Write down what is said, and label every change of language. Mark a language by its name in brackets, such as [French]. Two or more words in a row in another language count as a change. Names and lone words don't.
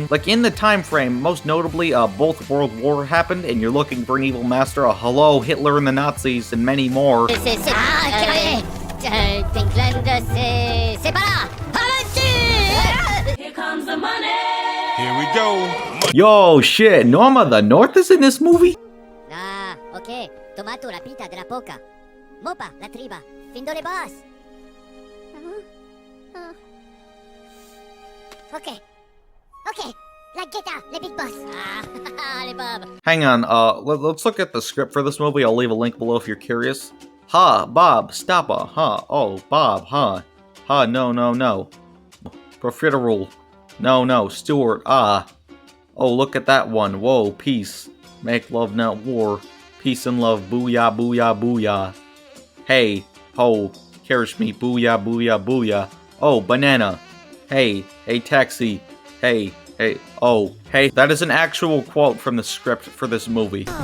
[English] Like, in the time frame, most notably, both World War happened, and you're looking for an evil master, hello, Hitler and the Nazis, and many more. [French] C'est pas là. [English] Here comes the money. Here we go. Yo, shit, Norma the North is in this movie? Ah, ok. Tomato la pita de la poca. Mopa la triba. Findo le boss. Ok. Ok. La guetta, le big boss. Ah, le Bob. Hang on, let's look at the script for this movie. I'll leave a link below if you're curious. Ha, Bob, stoppa, ha, oh, Bob, ha, ha, no. Profiterole, no, Stuart, oh, look at that one, whoa, peace, make love, not war, peace and love, booyah, booyah, booyah, hey, ho, cherish me, booyah, booyah, booyah, oh, banana, hey, taxi, hey, oh, hey, that is an actual quote from the script for this movie.